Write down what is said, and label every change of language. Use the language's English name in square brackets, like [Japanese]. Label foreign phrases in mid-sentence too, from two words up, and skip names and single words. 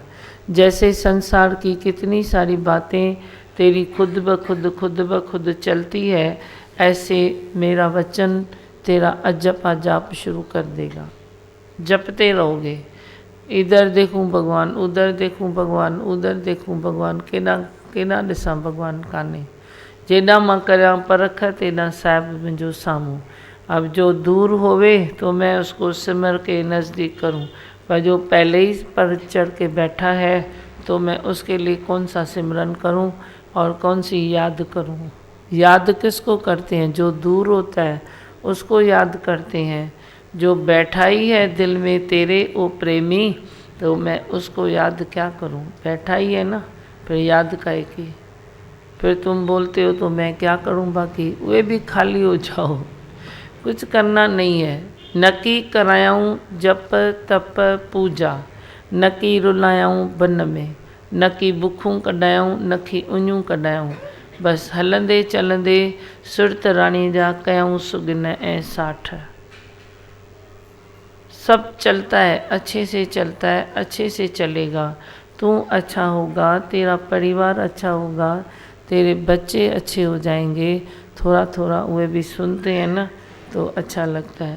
[Hindi] जैसे संसार की कितनी सारी बातें तेरी खुद ब खुद चलती है, ऐसे मेरा वचन तेरा अजपा जाप शुरू कर देगा। जपते रहोगे, इधर देखूं भगवान, उधर देखूं भगवान, उधर देखूं भगवान, [Sindhi] केना ॾिसां भगवान काने। जेॾा मां करियां परख तेॾा साहिब मुंहिंजो साम्हूं। [Hindi] अब जो दूर होवे तो मैं उसको सिमर के नज़दीक करूं, पर जो पहले ही पर चढ़ के बैठा है तो मैं उसके लिए कौन सा सिमरन करूं और कौन सी याद करूं। याद किसको करते हैं? जो दूर होता है उसको याद करते हैं। जो बैठा ही है दिल में तेरे ओ प्रेमी, तो मैं उसको याद क्या करूं? बैठा ही है ना, फिर याद काहे की? फिर तुम बोलते हो तो मैं क्या करूं? बाकी वे भी खाली हो जाओ, कुछ करना नहीं है। [Sindhi] नकी करायाऊं जप तप पूजा, नकी रुलायाऊं बन में, नकी बुखूं कढायाऊं, नकी उञूं कढायाऊं। बस हलंदे चलंदे सुरत राणी जा कयाऊं सुगन ऐं साठ। [Hindi] सब चलता है, अच्छे से चलता है, अच्छे से चलेगा। तू अच्छा होगा, तेरा परिवार अच्छा होगा, तेरे बच्चे अच्छे हो जाएंगे। थोड़ा थोड़ा वे भी सुनते हैं ना तो अच्छा लगता है।